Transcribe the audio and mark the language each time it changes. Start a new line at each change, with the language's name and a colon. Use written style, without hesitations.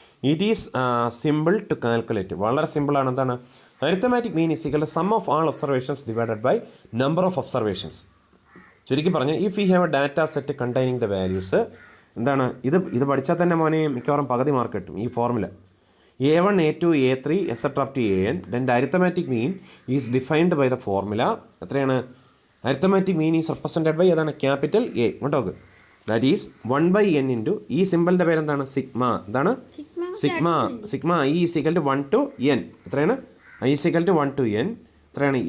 English: It is simple to calculate.
Malayalam: വളരെ സിമ്പിളാണ്. എന്താണ്?
English: Arithmetic mean is equal to sum of all observations divided by number of observations.
Malayalam: ചുരുക്കി പറഞ്ഞാൽ
English: if you have a data set containing the values,
Malayalam: എന്താണ് ഇത് പഠിച്ചാൽ തന്നെ മോനെ മിക്കവാറും പകുതി മാർക്ക് കിട്ടും ഈ formula.
English: A1, A2, A3 etcetera up to AN. Then the arithmetic mean is defined by the formula.
Malayalam: എത്രയാണ്?
English: arithmetic mean is represented by
Malayalam: ഏതാണ്?
English: Capital A.
Malayalam: കേട്ടോ,
English: that is 1/n into
Malayalam: ഈ സിമ്പിളിൻ്റെ പേരെന്താണ്? സിഗ്മ. എന്താണ്?
English: Sigma I is equal to 1 to n.
Malayalam: എത്രയാണ്?
English: I is equal to 1 to n. എത്രയാണ്?